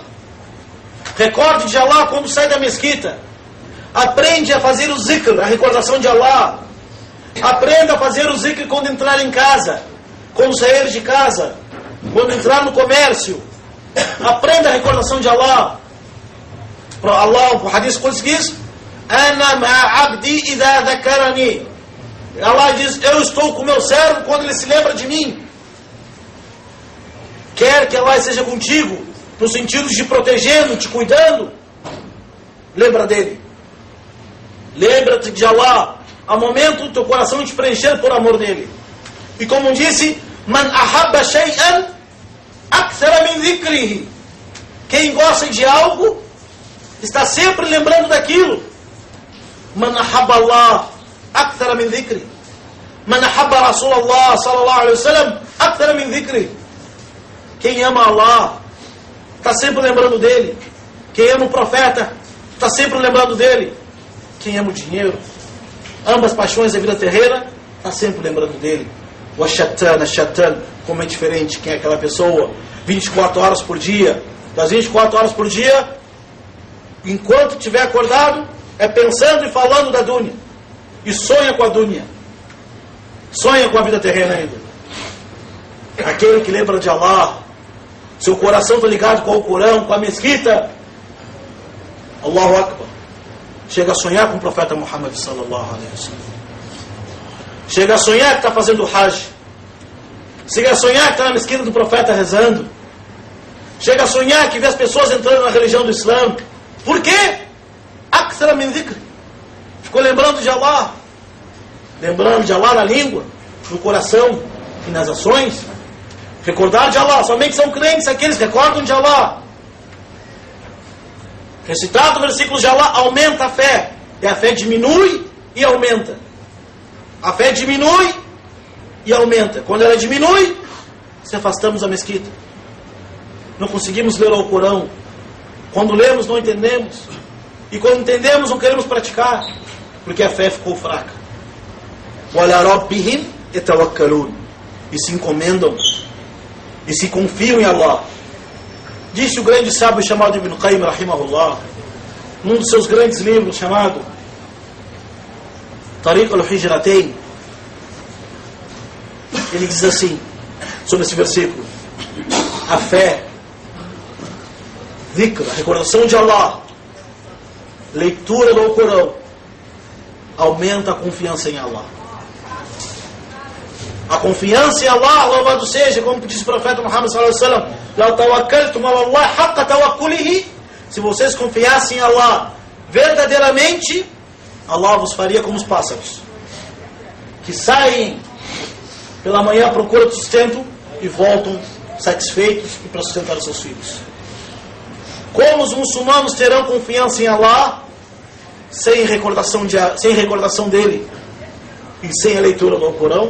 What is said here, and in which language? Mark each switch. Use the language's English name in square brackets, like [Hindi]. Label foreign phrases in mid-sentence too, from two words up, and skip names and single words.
[Portuguese] Recorde de Allah quando sai da mesquita. Aprende a fazer o zikr, a recordação de Allah. Aprenda a fazer o zikr quando entrar em casa, quando sair de casa, quando entrar no comércio. Aprenda a recordação de Allah. Allah, o hadith diz: [Arabic] أنا مع عبدي إذا ذكرني. [Portuguese] Allah diz: eu estou com o meu servo quando ele se lembra de mim. Quer que Allah esteja contigo, no sentido de protegendo, te cuidando, lembra dele. Lembra-te de Allah, ao momento do teu coração te preencher por amor dele. E como disse: [Arabic] من أحب شيئا أكثر من ذكره. [Portuguese] Quem gosta de algo está sempre lembrando daquilo. [Arabic] من أحب الله أكثر من ذكري. من أحب رسول الله صلى الله عليه وسلم أكثر من ذكري. [Portuguese] Quem ama Allah está sempre lembrando dele. Quem ama o profeta está sempre lembrando dele. Quem ama o dinheiro, ambas paixões da vida terrena, está sempre lembrando dele. O shaitan, como é diferente quem é aquela pessoa. 24 horas por dia. Das 24 horas por dia, enquanto estiver acordado, é pensando e falando da dunya. E sonha com a dunya. Sonha com a vida terrena ainda. Aquele que lembra de Allah, seu coração está ligado com o Corão, com a mesquita. [Arabic] الله أكبر. [Portuguese] Chega a sonhar com o profeta Muhammad [Arabic] صلى الله عليه وسلم. [Portuguese] Chega a sonhar que está fazendo Hajj. Chega a sonhar que está na mesquita do profeta rezando. Chega a sonhar que vê as pessoas entrando na religião do Islã. Por quê? [Arabic] أكثر من ذكر. [Portuguese] Ficou lembrando de Allah. Lembrando de Allah na língua, no coração e nas ações. Recordar de Allah. Somente são crentes aqueles que recordam de Allah. Recitado o versículo de Allah aumenta a fé. E a fé diminui e aumenta. A fé diminui e aumenta. Quando ela diminui, se afastamos da mesquita. Não conseguimos ler o Corão. Quando lemos, não entendemos. E quando entendemos, não queremos praticar. Porque a fé ficou fraca. [Arabic] وَعَلَى رَبِّهِمْ يَتَوَكَّلُونَ. [Portuguese] E se encomendam. E se confiam em Allah. Disse o grande sábio chamado Ibn Qayyim rahimahullah, num dos seus grandes livros chamado Tariq al-Hijratain. Ele diz assim, sobre esse versículo: a fé, dhikr, a recordação de Allah, leitura do Corão, aumenta a confiança em Allah. A confiança em Allah, louvado seja, como disse o profeta Muhammad [Arabic] صلى الله عليه وسلم: "لو توكلتم على الله حق توكله." [Portuguese] Se vocês confiassem em Allah verdadeiramente, Allah vos faria como os pássaros, que saem pela manhã à procura de sustento e voltam satisfeitos e para sustentar os seus filhos. Como os muçulmanos terão confiança em Allah sem recordação dele e sem a leitura do Corão?